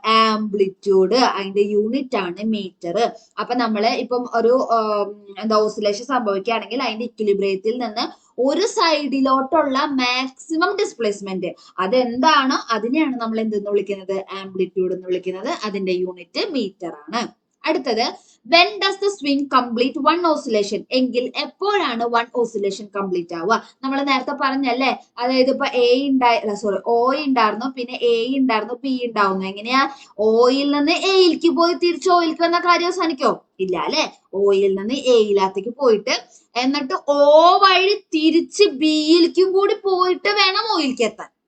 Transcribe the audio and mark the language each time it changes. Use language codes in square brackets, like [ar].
[ml] Amplitude. അതിന്റെ unit ആണ് metre. അപ്പൊ നമ്മള് ഇപ്പം ഒരു ഓസിലേഷൻ സംഭവിക്കുകയാണെങ്കിൽ അതിന്റെ ഇക്വിലിബ്രിയത്തിൽ നിന്ന് ഒരു സൈഡിലോട്ടുള്ള മാക്സിമം ഡിസ്പ്ലേസ്മെന്റ് അതെന്താണ്, അതിനെയാണ് നമ്മൾ എന്തെന്ന് വിളിക്കുന്നത്? ആംപ്ലിറ്റ്യൂഡ് എന്ന് വിളിക്കുന്നത്. അതിന്റെ യൂണിറ്റ് മീറ്റർ ആണ്. [en] അടുത്തത്, when does the swing complete one oscillation? [ml] എങ്കിൽ എപ്പോഴാണ് 1 ഓസിലേഷൻ കംപ്ലീറ്റ് ആവുക? നമ്മൾ നേരത്തെ പറഞ്ഞല്ലേ, അതായത് ഇപ്പൊ ഓ ഉണ്ടായിരുന്നു, പിന്നെ എ ഉണ്ടായിരുന്നു, പി ഉണ്ടാവുന്നു. എങ്ങനെയാ? ഓയിൽ നിന്ന് എയിലേക്ക് പോയി തിരിച്ച് ഓയിലേക്ക് വന്ന കാര്യം അവസാനിക്കോ? ഇല്ല അല്ലെ. ഓയിൽ നിന്ന് എയിലത്തേക്ക് പോയിട്ട് എന്നിട്ട് ഓ വഴി തിരിച്ച് ബിയിലേക്കും കൂടി പോയിട്ട് വേണം ഓയിലേക്ക് എത്താൻ.